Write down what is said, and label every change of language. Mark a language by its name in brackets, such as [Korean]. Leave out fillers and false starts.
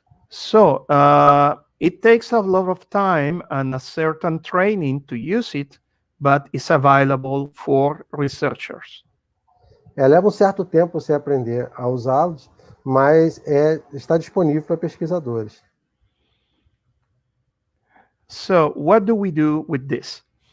[English] So it takes a lot of time and a certain training to use it, but it's available for researchers. [Portuguese] Leva um certo tempo você aprender a usá-los, mas está disponível para pesquisadores. [English] So what do we do with this?